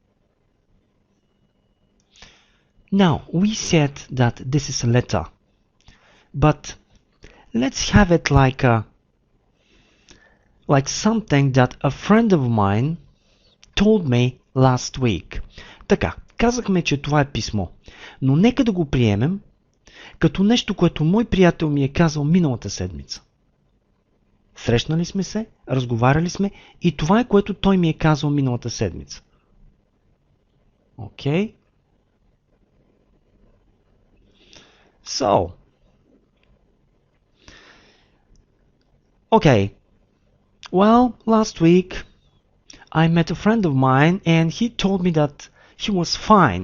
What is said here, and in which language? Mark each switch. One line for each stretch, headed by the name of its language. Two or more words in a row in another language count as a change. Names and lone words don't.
English: Now, we said that this is a letter, but let's have it like something that a friend of mine told me last week.
Bulgarian: Така, казахме, че това е писмо, но нека да го приемем като нещо, което мой приятел ми е казал миналата седмица. Срещнали сме се, разговаряли сме и това е, което той ми е казал миналата седмица.
English: Okay? So, okay. Well, last week I met a friend of mine and he told me that he was fine.